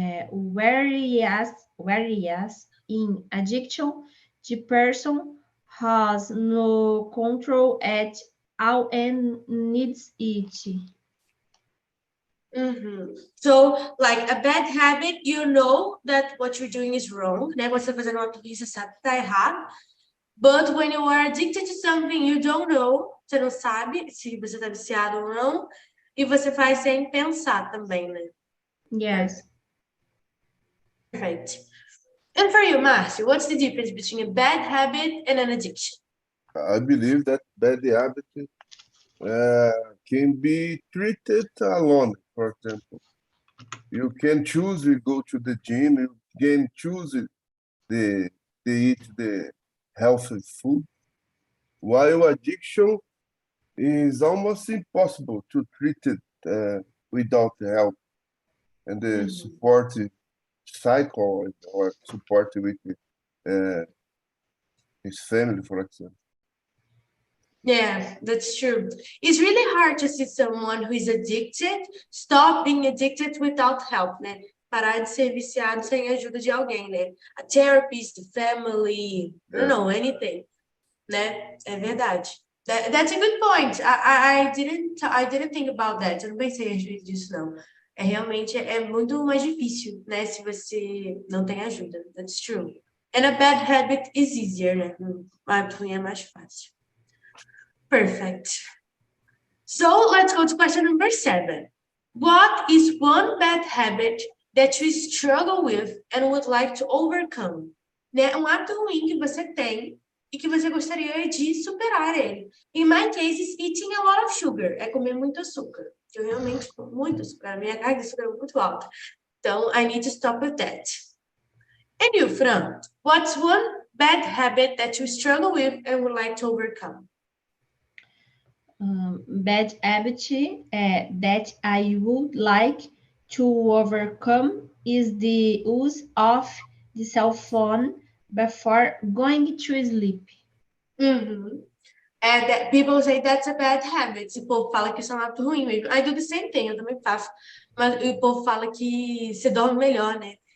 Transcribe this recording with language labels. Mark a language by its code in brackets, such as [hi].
[en] Whereas in addiction, the person has no control at all and needs it. So, like a bad habit, you know that what you're doing is wrong, né? [pt] Você fazendo uma coisa, você sabe que tá errado. [en] But when you are addicted to something you don't know, [pt] você não sabe se você tá viciado ou não, e você faz sem pensar também, né? [en] Yes. Perfect. And for you, Márcio, what's the difference between a bad habit and an addiction? I believe that bad habit can be treated alone, for example. You can choose to go to the gym, you can choose to eat the healthy food, while addiction is almost impossible to treat it without help and the support cycle or support with his family, for example. Yeah, that's true. It's really hard to see someone who is addicted stop being addicted without help, né? [pt] Parar de ser viciado sem a ajuda de alguém, né? [en] A therapist, the family, I don't know, anything, né? [pt] É verdade. [en] That's a good point. I didn't think about that. [pt] Eu não pensei a respeito disso, não. Realmente muito mais difícil, né? Se você não tem ajuda. [en] That's true. And a bad habit is easier, né? [pt] Hábito ruim é mais fácil. [en] Perfect. So let's go to question number 7. What is one bad habit that you struggle with and would like to overcome? Né? [pt] Um hábito ruim que você tem e que você gostaria de superar ele. [en] In my case, is eating a lot of sugar. [pt] É comer muito açúcar. Eu realmente como muito açúcar. A minha carga de açúcar é muito alta. [en] Então, I need to stop with that. And you, Fran, what's one bad habit that you struggle with and would like to overcome? Bad habit that I would like to overcome is the use of the cell phone before going to sleep. That people say that's a bad habit. [pt] O povo fala que isso é um hábito ruim mesmo. [en] I do the same thing, [pt] eu também faço. Mas o povo fala que você dorme melhor, né?